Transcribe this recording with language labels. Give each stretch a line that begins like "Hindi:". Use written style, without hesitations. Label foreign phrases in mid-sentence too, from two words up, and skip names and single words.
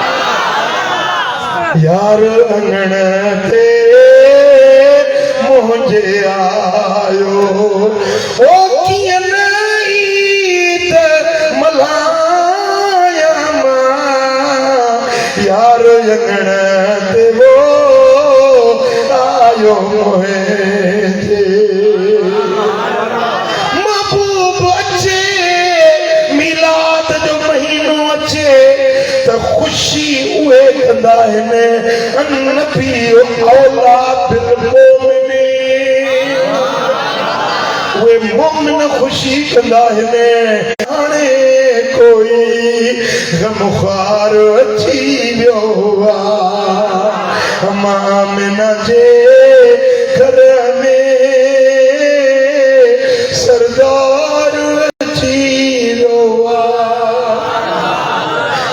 Sindhi: यार अंगण ते मुंहिंजे आयो ओ कीअं न ईद मल्हाया मां, यार अंगण ते वो आयो मुंहिंजे। महबूब अचे, मिलाद जो महीनो अचे त ख़ुशी उहे कंदा आहिनि
Arabic: النبي أولى بالمؤمنين,
Sindhi: उहे मोमिन ख़ुशी कंदा आहिनि। हाणे कोई गमख़ार अची वियो आहे मामिना जे घर में, सरदार अची वियो आहे।